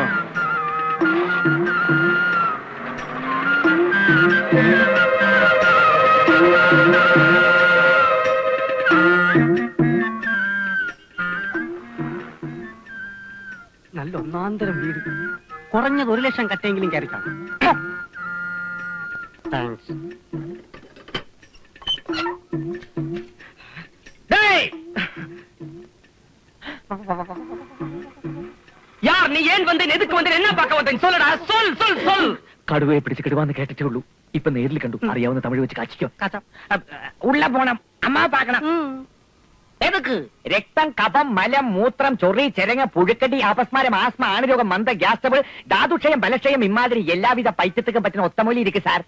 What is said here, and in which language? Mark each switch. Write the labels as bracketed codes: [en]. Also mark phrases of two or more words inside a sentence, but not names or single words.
[ml] നല്ല ഒന്നാന്തരം വീട്. കുറഞ്ഞത് 1 ലക്ഷം കട്ടെങ്കിലും കയറിക്കാം. താങ്ക്സ്. [ta] யார் நீ? ஏன் வந்தேன்? எதுக்கு வந்தேன்? என்ன பார்க்க வந்தேன்? சொல்லடா, சொல் சொல் சொல். [ml] കടുവയെ പിടിച്ച് കിടുവാന്ന് കേട്ടിട്ടേ ഉള്ളൂ. ഇപ്പൊ നേരിൽ കണ്ടു. അറിയാവുന്ന തമിഴ് വെച്ച് കാച്ചിക്കോ. [ta] உள்ள போணம். அம்மா பாக்கணம். എതുക്ക്? [ml] രക്തം, കഫം, മലം, മൂത്രം, ചൊറി, ചെരങ്ങ, പുഴുക്കടി, അപസ്മാരം, ആസ്മ, ആണരോഗം, മന്ദ, ഗ്യാസ് ട്രബിൾ, ധാതുക്ഷയം, ബലക്ഷയം, ഇമാതിരി എല്ലാവിധ പൈത്യത്തിനും പറ്റുന്ന ഒത്തമൂലി ഇരിക്കും സാർ.